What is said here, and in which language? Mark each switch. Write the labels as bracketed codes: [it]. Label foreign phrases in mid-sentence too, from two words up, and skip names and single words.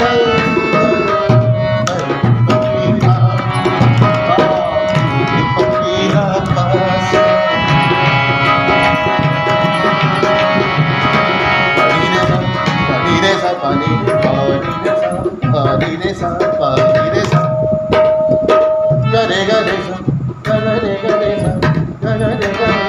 [pa] ਫਕੀਰਾ ਪਾਸ Pari re sa, ga re sa, ga re sa, ga re sa.